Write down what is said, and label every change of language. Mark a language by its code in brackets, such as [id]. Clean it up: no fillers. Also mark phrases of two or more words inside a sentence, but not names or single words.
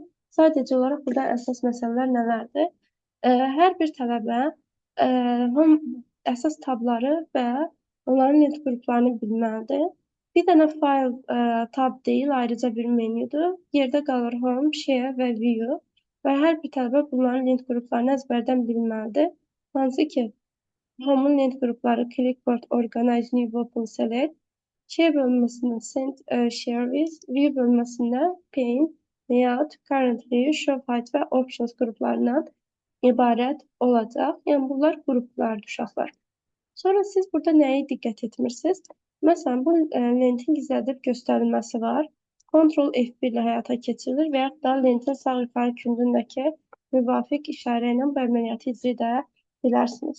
[az] Sadəcə olaraq burada əsas məsələlər nələrdir? Hər bir tələbə əsas tabları və onların lent qruplarını bilməlidir. Bir dənə file tab deyil, ayrıca bir menyudur. Yerdə qalır Home, Share və View və hər bir tələbə bunların lent qruplarını əzbərdən bilməlidir. Hansı ki, Home-un lent qrupları Clipboard, Organize, New Open, Select, Share bölməsində Send, Share With, View bölməsində Paint, Layout, Current View, Show Height və Options qruplarından ibarət olacaq. Yəni, bunlar qruplardır uşaqlar. Sonra siz burada nəyə diqqət etmirsiniz? Məsələn, bu lentin gizlədib göstərilməsi var. Ctrl F1 ilə həyata keçirilir və yaxud da lentin sağ yuxarı küncündəki müvafiq işarə ilə bu əməliyyatı icra edə bilərsiniz.